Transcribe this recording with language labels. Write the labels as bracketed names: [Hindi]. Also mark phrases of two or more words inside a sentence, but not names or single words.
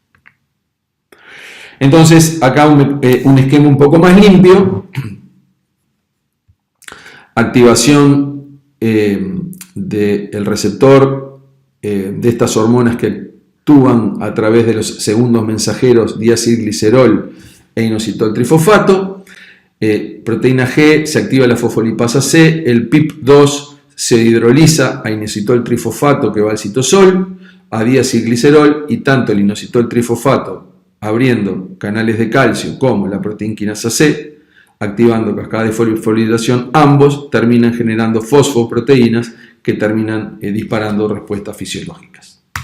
[Spanish] Entonces, acá un esquema un poco más limpio. Activación del receptor de estas hormonas que actúan a través de los segundos mensajeros diacilglicerol e inositol trifosfato. Proteína G, se activa la fosfolipasa C, el PIP2 se hidroliza a inositol trifosfato que va al citosol, a diacilglicerol, y tanto el inositol trifosfato abriendo canales de calcio como la proteína quinasa C, activando cascada de fosforilación, ambos terminan generando fosfoproteínas que terminan disparando respuestas fisiológicas.